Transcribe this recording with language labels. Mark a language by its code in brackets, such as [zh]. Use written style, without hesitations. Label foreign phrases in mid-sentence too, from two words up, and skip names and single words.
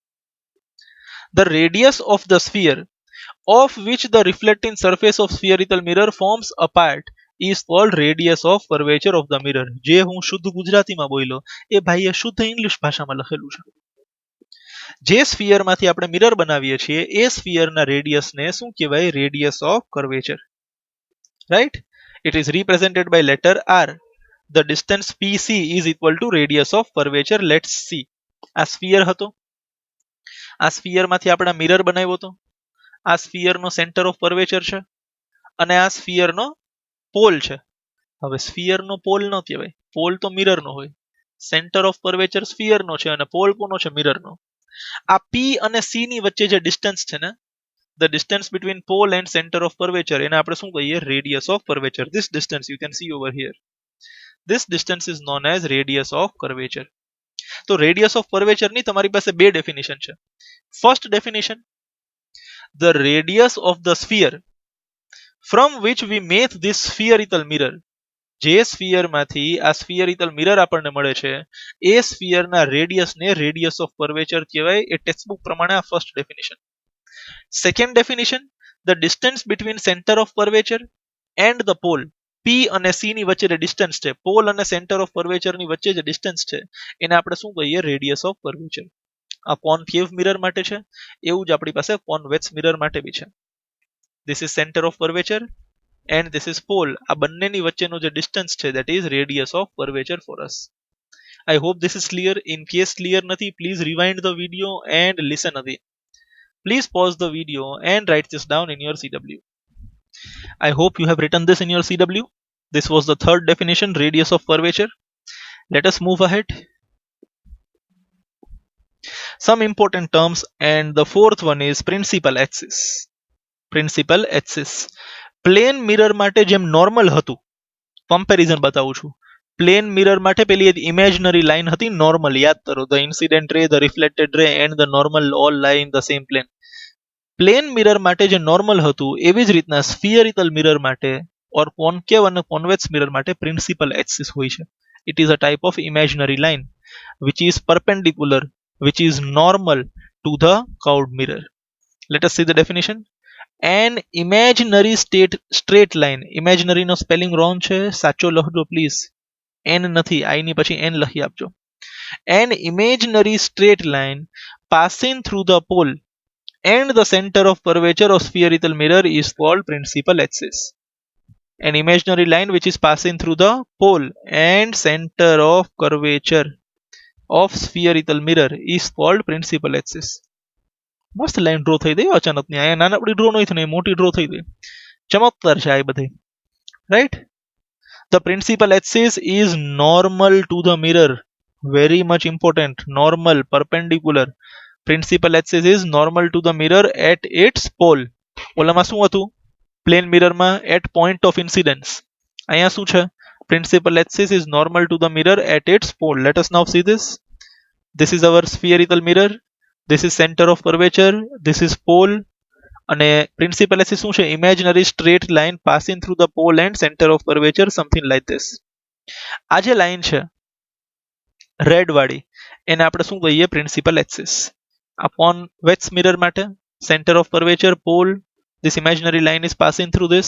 [en] The radius of the sphere of which the reflecting surface of spherical mirror forms a part is called radius of curvature of the mirror. [gu] જે હું શુદ્ધ ગુજરાતીમાં બોલ્યો એ ભાઈએ શુદ્ધ ઇંગ્લિશ ભાષામાં લખેલું છે. જે સ્ફિયર માંથી આપણે મિરર બનાવીએ છીએ એ સ્ફિયર ના રેડિયસ ને શું કહેવાય? [en] radius of curvature. Right? It is represented by letter R. The distance PC is equal to radius of curvature. Let's see. [gu] આ સ્ફિયર હતો, આ સ્ફિયર માંથી આપણે મિરર બનાવ્યો હતો, આ સ્ફિયર નો [en] center of curvature [gu] છે અને આ સ્ફિયર નો પોલ છે. હવે સ્ફિયર નો પોલ ન કહેવાય, પોલ તો મિરર નો હોય. [en] center of curvature [gu] સ્ફિયર નો છે અને પોલ કોનો છે? મિરર નો. આ P અને C ની વચ્ચે જે ડિસ્ટન્સ છે ને, [en] the distance between pole and center of curvature, [gu] એને આપણે શું કહીએ? [en] radius of curvature. This distance you can see over here. This distance is known as radius of curvature. [gu] તો [en] radius of curvature [gu] ની તમારી પાસે બે ડેફિનેશન છે. [en] First definition, the radius of the sphere from which we make this spherical mirror. [gu] જે સ્ફિયર માંથી આ [en] spherical mirror [gu] આપણને મળે છે એ સ્ફિયર ના રેડિયસ ને [en] radius of curvature [gu] કહેવાય. એ ટેક્સ્ટબુક પ્રમાણે આ [en] first definition. Second definition, the distance between center of curvature and the pole. [gu] P અને C ની વચ્ચે જે ડિસ્ટન્સ છે, પોલ અને [en] center of curvature [gu] ની વચ્ચે જે ડિસ્ટન્સ છે એને આપણે શું કહીએ? [en] radius of curvature. [gu] આ [en] concave mirror [gu] માટે છે, એવું જ આપણી પાસે [en] convex mirror [gu] માટે બી છે. [en] This is center of curvature and this is pole. [gu] આ બંનેની વચ્ચેનો જે ડિસ્ટન્સ છે [en] that is radius of curvature for us. I hope this is clear. In case [gu] clear નથી, [en] please rewind the video and listen again. Please pause the video and write this down in your CW. I hope you have written this in your CW. This was the third definition, radius of curvature. Let us move ahead. Some important terms, and the fourth one is principal axis. Principal axis. plane mirror [gu] માટે જેમ નોર્મલ હતું, કમ્પેરિઝન બતાવું છું. [en] plane mirror [gu] માટે પેલી એક [en] imaginary line [gu] હતી નોર્મલ, યાદ કરો. [en] the incident ray, the reflected ray and the normal all lie in the same plane. plane mirror [gu] માટે જે નોર્મલ હતું એવી જ રીતના [en] spherical mirror [gu] માટે ઓર કોન્કેવ અને [en] convex mirror [gu] માટે [en] principal axis [gu] હોય છે. [en] it is a type of imaginary line which is perpendicular, which is normal to the curved mirror. Let us see the definition. An imaginary straight line. [gu] Imaginary નો [en] spelling wrong [gu] છે, સાચો લખજો પ્લીઝ. n નથી, i ની પછી n લખી આપજો. [en] An imaginary straight line passing through the pole and the center of curvature of spherical mirror is called principal axis. An imaginary line which is passing through the pole and center of curvature of spherical mirror is called principal axis. [gu] મસ્ત [en] line draw [gu] થઈ ગઈ અચાનક ની. અહીંયા નાનકડી ડ્રો નહીં થઈ, મોટી ડ્રો થઈ ગઈ. ચમત્કાર છે આ બધી. રાઈટ? [en] The principal axis is normal to the mirror. Very much important. Normal, perpendicular. principal axis is normal to the mirror at its pole. [gu] ઓલામાં શું હતું? [en] plane mirrorમાં at point of incidence. [gu] અહીંયા શું છે? [en] principal axis is normal to the mirror at its pole. let us now see this. This is our spherical mirror. This is center of curvature. This is pole. [gu] અને [en] principal axis [gu] શું છે? [en] imaginary straight line passing through the pole and center of curvature, something like this. [gu] આ જે લાઈન છે રેડ વાળી, એને આપણે શું કહીએ? [en] principal axis. આ convex mirror માટે center of curvature, pole, this imaginary line is passing through this.